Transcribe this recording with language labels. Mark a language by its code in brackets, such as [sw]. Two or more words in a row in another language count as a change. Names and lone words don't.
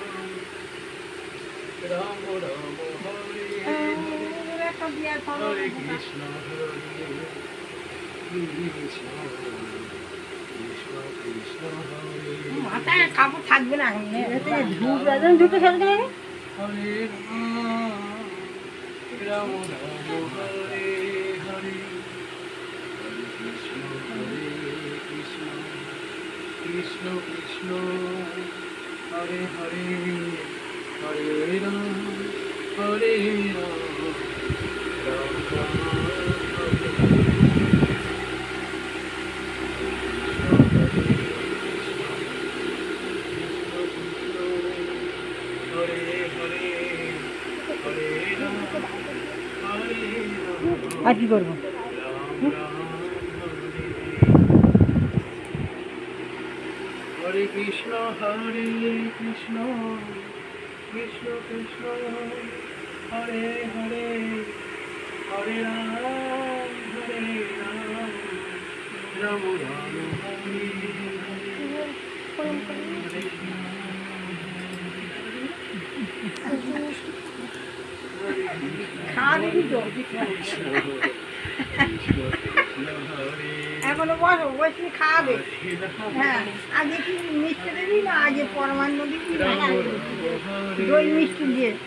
[bn] Rama Rama, Hare Hare, Hare Krishna, Hare Krishna, Krishna Krishna, Hare মাথায় কাপড় থাকবে না এখন দুটো থাকবে না। Hare Rama, Rama Rama, Hare Hare, Hare Krishna, Krishna Krishna, Hare Hare, Hare Rama, Hare Rama, Rama Rama, Hare আর কি করবো? Hare Krishna, Hare Krishna, Krishna Krishna, Hare Hare, Hare Rama, Hare Rama, Rama Rama, Hare এখনো বসো, বসে খাওয়াবে। হ্যাঁ, আগে কি মিষ্টি দিবি না আগে পরমান্ন দিবি না দই মিষ্টি দিয়ে?